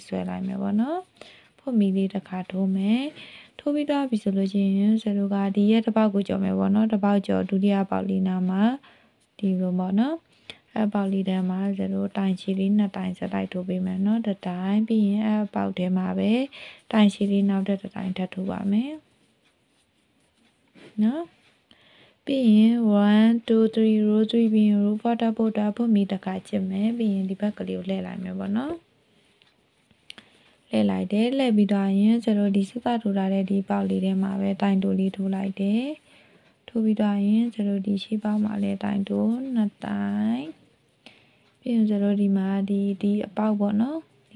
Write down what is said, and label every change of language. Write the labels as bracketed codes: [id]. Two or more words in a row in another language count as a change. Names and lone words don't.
[my] ဆွဲလိုက်မယ်ပေါ့နော်ဖွတ်မီလေးတစ်ခါထိုးမယ်ထိုးပြီးသွားပြီဆိုလို့ချင်း0ကဒီရဲ့တစ်ပေါက်ကိုကြော်မယ်ပေါ့နော်တစ်ပေါက်ကြော်ဒုတိယပေါက်လေးနာမှာဒီလိုပေါ့နော်အပေါက်လေးထဲမှာ0တိုင်ချီလေး2တိုင်စတိုက်ထိုးပေးမယ်နော်တစ်တိုင်ပြီးရင်အပေါက်ထဲမှာပဲတိုင်ချီလေးနောက်တစ်တိုင်ထပ်ထိုးပါမယ် နော်ပြီးရင်1 2 3 row 3ပြီးရင် row 4 [en] double double [my] မီတစ်ခါကျစ်မယ်ပြီးရင်ဒီဘက်ကလေးကိုလှည့်လိုက်မယ်ပေါ့နော်လှည့်လိုက်တယ်လှည့်ပြီးတော့ရင်0ဒီစစထိုးထားတဲ့ဒီပေါက်လေးထဲမှာပဲတိုင်တိုလေးထိုးလိုက် တယ်ထိုးပြီးတော့ရင်0ဒီရှေ့ပေါက်မှာလည်းတိုင်တို2တိုင်ပြီးရင်0ဒီမှာဒီအပေါက်ပေါ့နော်ဒီ